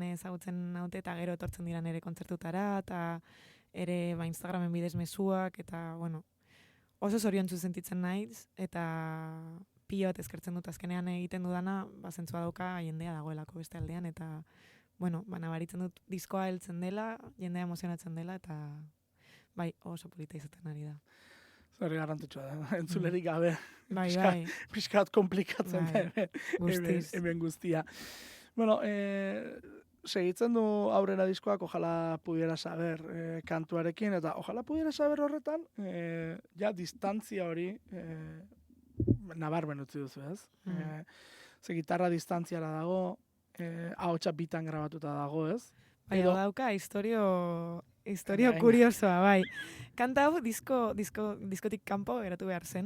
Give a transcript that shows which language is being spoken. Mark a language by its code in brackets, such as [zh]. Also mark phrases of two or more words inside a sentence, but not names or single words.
[eu] ezagutzen naute, eta gero etortzen dira nire kontzertutara, eta ere Instagramen bidez mezuak, eta oso zoriontsu sentitzen naiz, eta pilo bat eskertzen dut azkenean egiten dudana, zentzua dauka jendea dagoelako beste aldean, eta nabaritzen dut diskoa heltzen dela, jendea emozionatzen dela, eta bai, oso polita izaten ari da. Zer garrantzitsua da, entzulerik gabe. Bai. Piskat komplikatzen da hemen guztia. Bueno, segitzen du aurrera diskoak, [es] Ojalá pudiera saber [eu] kantuarekin, eta [es] Ojalá pudiera saber [eu] horretan, ja distantzia hori nabarmen utzi duzu, ez? Ze gitarra distantziara dago, ahotsa bitan grabatuta dago, ez? Bai, dauka historio kuriosoa, bai. Kanta hau diskotik kanpo geratu behar zen.